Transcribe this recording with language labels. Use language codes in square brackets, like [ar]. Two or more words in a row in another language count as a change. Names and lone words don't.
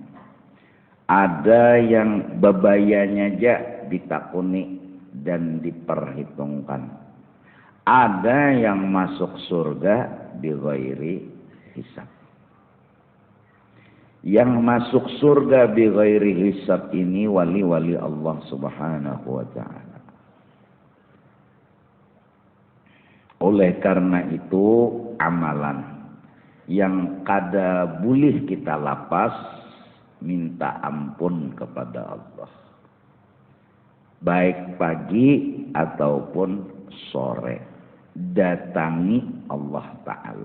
[bjn] Ada yang bebayanya aja ditakuni dan diperhitungkan. [id] Ada yang masuk surga [ar] bi ghairi hisab. [id] Yang masuk surga [ar] bi ghairi hisab [id] ini wali-wali Allah [ar] Subhanahu wa ta'ala. [bjn] Oleh karena itu amalan yang kada boleh kita lapas minta ampun kepada Allah. [id] Baik pagi ataupun sore, datangi Allah Ta'ala.